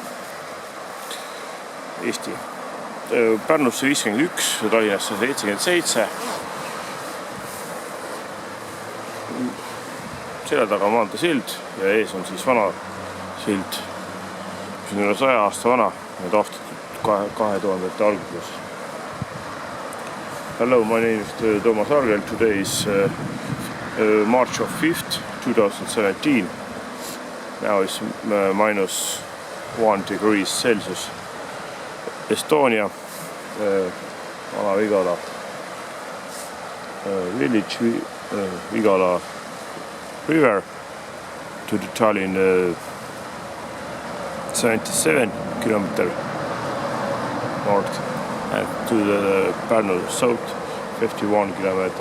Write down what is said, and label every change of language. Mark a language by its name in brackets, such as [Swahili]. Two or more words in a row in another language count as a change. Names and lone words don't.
[Estonian] Eesti. Pärnusse 51, Tallinnasse 77. Selle taga maanteesild ja ees on siis vana sild, mis on üle 100 aasta vana ja taastatud 2000. alguses. [English] Hello, my name is Toomas Argel. Today is March of 5th, 2017. Now it's -1 degrees Celsius. Estonia, Vana-Vigala village, Vigala river to the Tallinn 77 kilometer north and to the Pärnu south 51 kilometer.